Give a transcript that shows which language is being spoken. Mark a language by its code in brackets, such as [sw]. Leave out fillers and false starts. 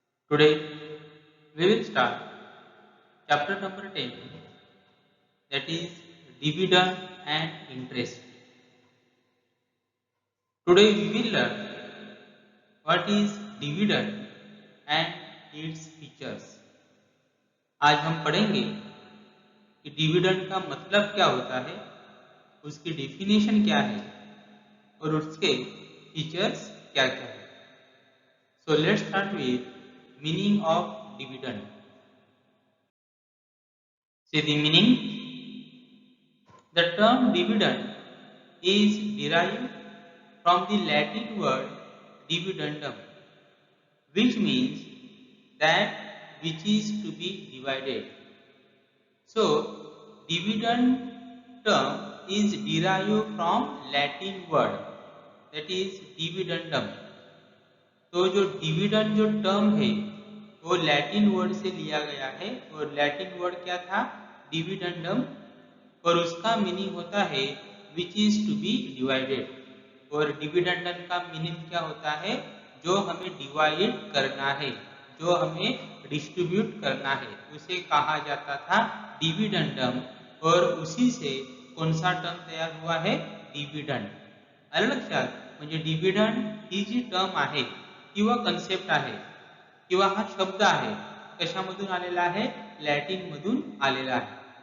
[en] Today we will start chapter number 10, that is dividend and interest. Today we will learn what is dividend and its features. [hi] आज हम पढ़ेंगे कि dividend का मतलब क्या होता है, उसकी डेफिनेशन क्या है और उसके फीचर्स क्या क्या है. [en] So let's start with meaning of dividend. See the meaning. The term dividend is derived from the Latin word dividendum, which means that which is to be divided. So dividend term is derived from Latin word, that is dividendum. [hi] तो जो dividend जो term है वो Latin word से लिया गया है और लैटिन वर्ड क्या था, डिविडेंडम, और उसका मीनिंग होता है [en] Which is to be divided. [hi] और डिविडेंडम का मीनिंग क्या होता है, जो हमें डिवाइड करना है, जो हमें डिस्ट्रीब्यूट करना है, उसे कहा जाता था डिविडेंडम. और उसी से कौन सा टर्म तैयार हुआ है, डिविडेंड. [mr] आलं लक्षात. म्हणजे डिविडेंड ही जी टर्म आहे किंवा कन्सेप्ट आहे किंवा हा शब्द आहे, कशामधून आलेला आहे, लॅटिन मधून आलेला आहे.